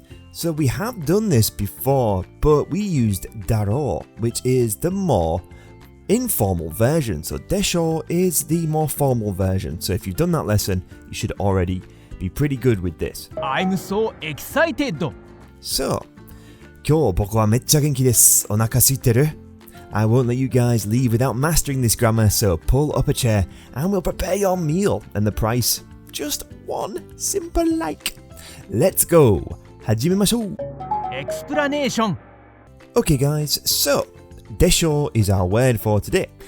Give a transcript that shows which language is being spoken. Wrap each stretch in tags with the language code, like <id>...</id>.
<en>So we have done this before, but we used daro, which is the more informal version. So Deshou is the more formal version. So if you've done that lesson, you should already be pretty good with this. I'm so excited! So,</en> <ja>今日僕はめっちゃ元気です。お腹空いてる?</ja> <en>I won't let you guys leave without mastering this grammar, so pull up a chair and we'll prepare your meal. And the price, just one simple like. Let's go!</en> <ja>始めましょう!</ja> <en>Explanation! Okay guys, so Deshou is our word for today.</en>